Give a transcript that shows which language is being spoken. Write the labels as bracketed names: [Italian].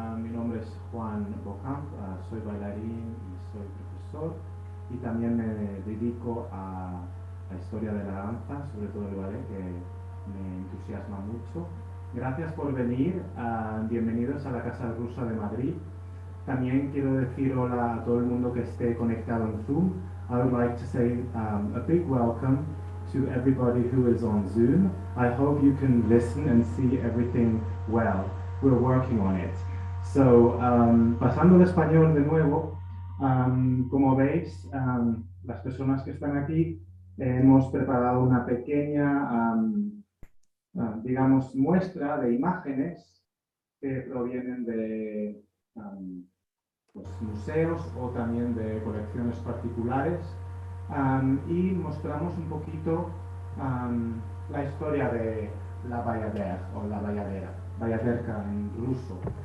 [Spanish] Mi nombre es Juan Bocamp, soy bailarín y soy profesor y también me dedico a la historia de la danza, sobre todo el ballet, que me entusiasma mucho. Gracias por venir. Bienvenidos a la Casa Rusa de Madrid. También quiero decir hola a todo el mundo que esté conectado en Zoom. [English] I would like to say a big welcome to everybody who is on Zoom. I hope you can listen and see everything well. We're working on it. So, [Spanish] pasando al español de nuevo, como veis, las personas que están aquí, hemos preparado una pequeña, digamos, muestra de imágenes que provienen de pues, museos o también de colecciones particulares y mostramos un poquito la historia de la Bayadera o la Bayadera, Bayaderka en ruso.